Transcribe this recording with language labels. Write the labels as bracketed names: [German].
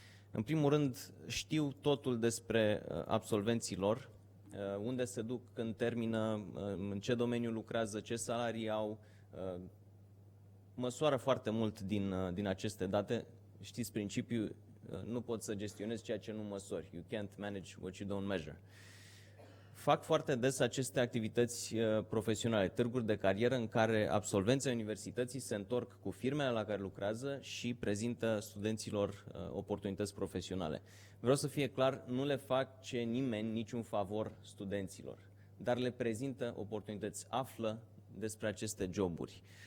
[Romanian] În primul rând, știu totul despre absolvenții lor, unde se duc când termină, în ce domeniu lucrează, ce salarii au, măsoară foarte mult din aceste date. Știți principiul, nu poți să gestionezi ceea ce nu măsori. [English] You can't manage what you don't measure. [Romanian] Fac foarte des aceste activități profesionale, târguri de carieră în care absolvenții universității se întorc cu firmele la care lucrează și prezintă studenților oportunități profesionale. Vreau să fie clar, nu le face nimeni niciun favor studenților, dar le prezintă oportunități, află despre aceste joburi.